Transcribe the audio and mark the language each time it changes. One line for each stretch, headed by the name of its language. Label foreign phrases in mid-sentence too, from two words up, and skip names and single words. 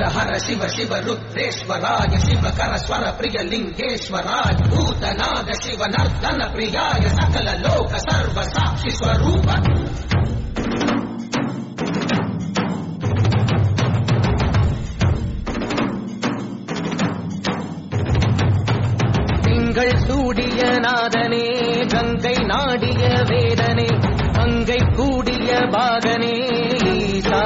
Sanskrit: शिव शिव रुद्रेश्वराय शिवकर स्वर प्रिय लिङ्गेश्वराय भूतनाद शिवनर्दन प्रियाय सकल लोक सर्व साक्षि स्वरूप.
Tamil: திங்கள் சூடிய நாதனே கங்கை நாடிய வேதனே அங்கை கூடிய பாகனே ஈசா.